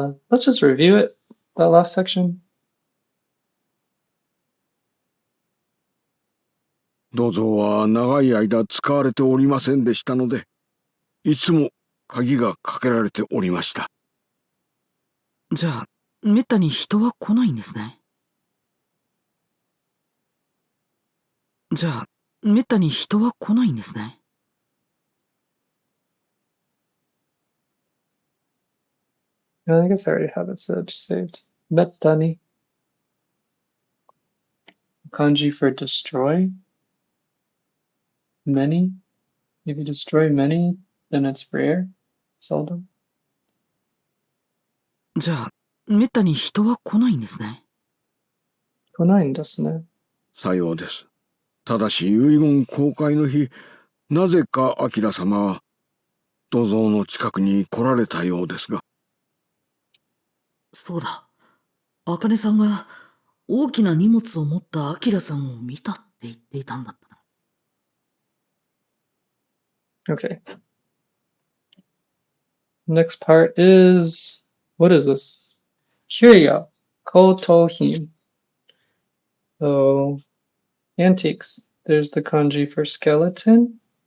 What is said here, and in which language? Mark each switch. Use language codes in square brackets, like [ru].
[en] Let's just review it, that last section. [ja] 銅像は長い間使われておりませんでしたので、いつも鍵がかけられておりました。じゃあ、めったに人は来ないんですね。じゃあ、めったに人は来ないんですね。 [en] I guess I already have it saved. Mettani. Kanji for destroy. Many. If you destroy many, then it's rare. Seldom. [ja] じゃあ、めったに人は来ないんですね。来ないんですね。さようです。ただし遺言公開の日、なぜか明様は銅像の近くに来られたようですが。そうだ。あかねさんが大きな荷物を持ったあきらさんを見たって言っていたんだったな。 [en] Okay. Next part is, what is this? Curio. Kotohin. So, antiques. There's the kanji for skeleton.